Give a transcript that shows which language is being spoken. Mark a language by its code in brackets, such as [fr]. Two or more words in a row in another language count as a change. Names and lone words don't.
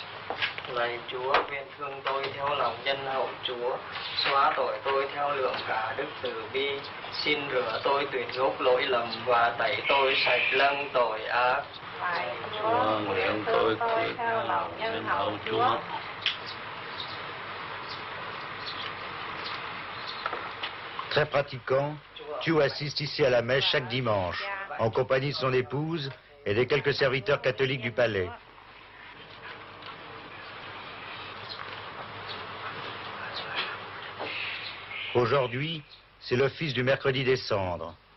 [vi] Lạy Chúa, nguyện thương tôi theo lòng nhân hậu Chúa, xóa tội tôi theo lượng cả đức từ bi, xin rửa tôi tuyệt gốc lỗi lầm và tẩy tôi sạch lăng tội ác. Lạy Chúa, nguyện tôi theo lòng nhân hậu Chúa. [fr] Très pratiquant, Thiou assiste ici à la messe chaque dimanche, en compagnie de son épouse et des quelques serviteurs catholiques du palais. Aujourd'hui, c'est l'office du mercredi des cendres.